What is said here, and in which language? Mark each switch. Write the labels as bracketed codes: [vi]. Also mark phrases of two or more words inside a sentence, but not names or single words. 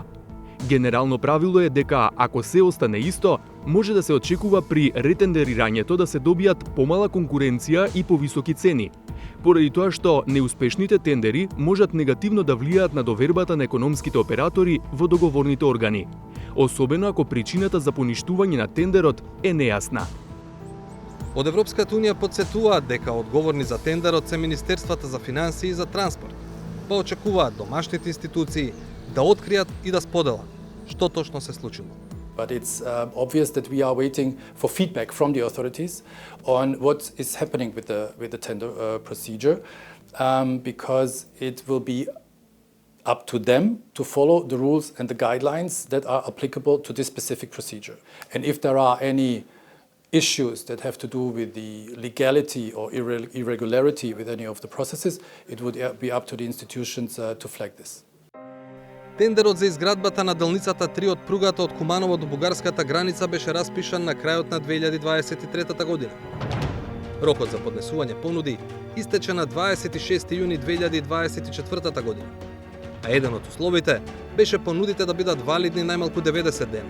[mk] Генерално правило е дека ако се остане исто, може да се очекува при ретендерирањето да се добијат помала конкуренција и повисоки цени, поради тоа што неуспешните тендери можат негативно да влијаат на довербата на економските оператори во договорните органи, особено ако причината за поништување на тендерот е нејасна. Од Европската Унија подсетуваат дека одговорни за тендерот се Министерствата за финансии и за транспорт, па очекуваат домашните институции да откријат и да споделат што точно се случило. [en] But it's obvious that we are waiting for feedback from the authorities on what is happening with the tender procedure, because it will be up to them to follow the rules and the guidelines that are applicable to this specific procedure. And if there are any issues that have to do with the legality or irregularity with any of the processes, it would be up to the institutions to flag this. [mk] Тендерот за изградбата на делницата 3 од пругата од Куманово до бугарската граница беше распишан на крајот на 2023 година. Рокот за поднесување понуди истече на 26 јуни 2024 година. А еден од условите беше понудите да бидат валидни најмалку 90 дена.